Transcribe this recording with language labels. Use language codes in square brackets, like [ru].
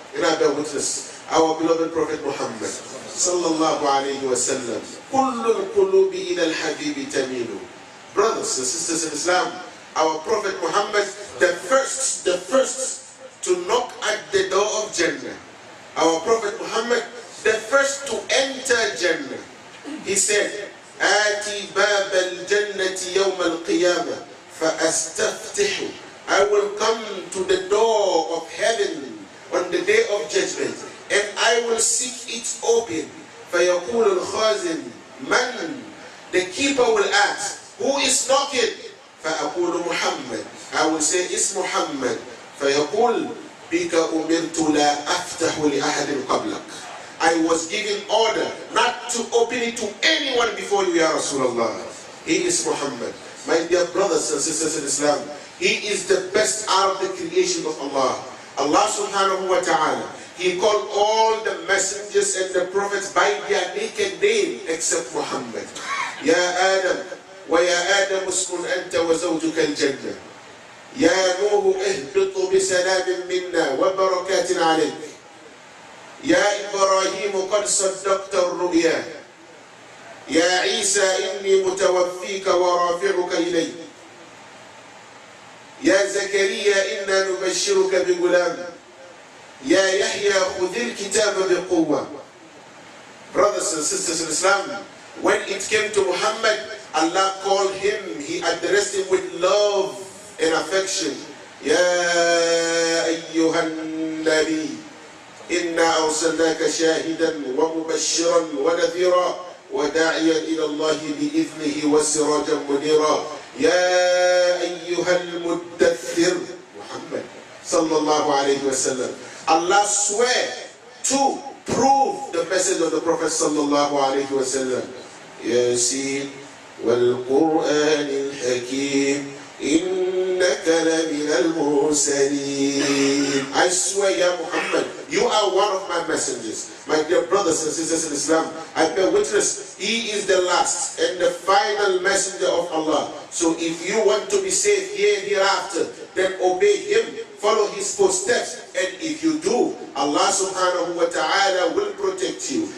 [en] And I bear witness, our beloved Prophet Muhammad sallallahu alayhi wa sallam, [ar] كُلُّ الْقُلُوبِ إِلَى الْحَبِيبِ تَمِيلُ. [en] Brothers and sisters in Islam, our Prophet Muhammad, the first to knock at the door of Jannah. Our Prophet Muhammad, the first to enter Jannah. He said, [ar] آتي باب الجنة يوم القيامة فأستفتح. [en] I will come to the door of heaven on the day of judgment, and I will seek it open. [ar] فيقول الخازن من? [en] The keeper will ask, who is knocking? [ar] فأقول محمد. [en] I will say, it's Muhammad. [ar] فيقول بك أمرت لا أفتح لأحد قبلك. I [en] I was given order not to open it to anyone before you, Ya Rasulullah. He is Muhammad. My dear brothers and sisters in Islam, he is the best out of the creation of Allah. Allah subhanahu wa ta'ala, he called all the messengers and the prophets by their naked name except Muhammad. [ar] Ya Adam, wa ya Adam uskun anta wa zawjuka al-jannah. Ya Nuh ihbitu bi salamin minna wa barakatin alayk. Ya Ibrahim qad saddaqta ar-ru'ya. يا عيسى إني متوفيك ورافعك إلي. يا زكريا إنا نبشرك بغلام. يا يحيى خذ الكتاب بقوة. [en] Brothers and sisters in Islam, when it came to Muhammad, Allah called him, he addressed him with love and affection. [ar] يا أيها النبي إنا أرسلناك شاهدا ومبشرا ونذيرا وداعيا إلى الله بإذنه وسراجا منيرا. يا أيها المدثر محمد صلى الله عليه وسلم. [en] Allah swear to prove the message of the Prophet صلى الله عليه وسلم. [ar] ياسين والقرآن الحكيم إنك لمن المرسلين. [en] I swear, Ya Muhammad, you are one of my messengers. My dear brothers and sisters in Islam, I bear witness, he is the last and the final messenger of Allah. So if you want to be saved here and hereafter, then obey him, follow his footsteps, and if you do, Allah subhanahu wa ta'ala will protect you.